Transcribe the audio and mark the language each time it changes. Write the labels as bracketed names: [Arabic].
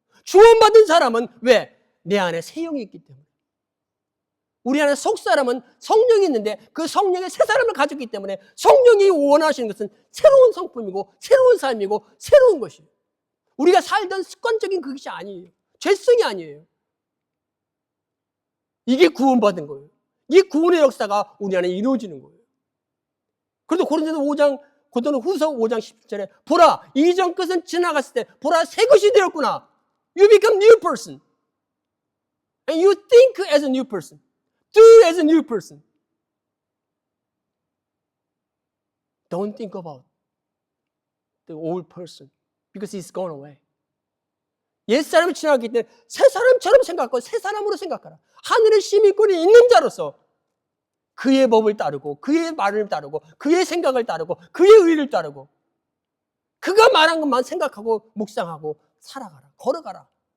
[Korean] 구원받은 사람은 왜? 내 안에 새 영이 있기 때문에. 우리 안에 속 사람은 성령이 있는데 그 성령의 새 사람을 가졌기 때문에 성령이 원하시는 것은 새로운 성품이고 새로운 삶이고 새로운 것이에요. 우리가 살던 습관적인 그것이 아니에요. 죄성이 아니에요. 이게 구원받은 거예요. 이 구원의 역사가 우리 안에 이루어지는 거예요. 그래도 고린도후서 5장 17절에 보라, 이전 것은 지나갔을 때 보라, 새 것이 되었구나. [English] You become new person. And you think as a new person. Do as a new person. Don't think about the old person because he's gone away. [Korean] 옛사람이 지나갔기 때문에 새 사람처럼 생각하고 새 사람으로 생각하라. 하늘의 시민권이 있는 자로서 그의 법을 따르고 그의 말을 따르고 그의 생각을 따르고 그의 의를 따르고 그가 말한 것만 생각하고 묵상하고 살아가라. 걸어가라.